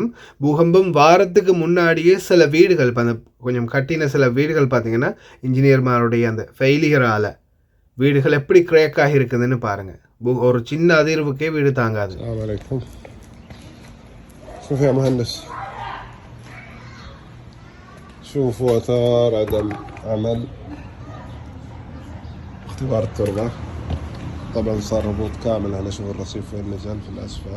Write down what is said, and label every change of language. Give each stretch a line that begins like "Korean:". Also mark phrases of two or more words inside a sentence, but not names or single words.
Tamil: பூகம்பம் வாரத்துக்கு முன்னாடியே சில வீடுகள் அந்த கொஞ்சம் கட்டின சில வீடுகள் பார்த்தீங்கன்னா இன்ஜினியர்மாருடைய அந்த ஃபெயிலியரால் வீடுகள் எப்படி கிரேக் ஆகி இருக்குதுன்னு பாருங்கள். ஒரு சின்ன அதிர்வுக்கே வீடு தாங்காது.
Arabic: شوف يا مهندس، شوفوا آثار عدم عمل اختبار التربة. طبعا صار ربوط كامل. هنا شوف الرصيف وين نزل في الأسفل.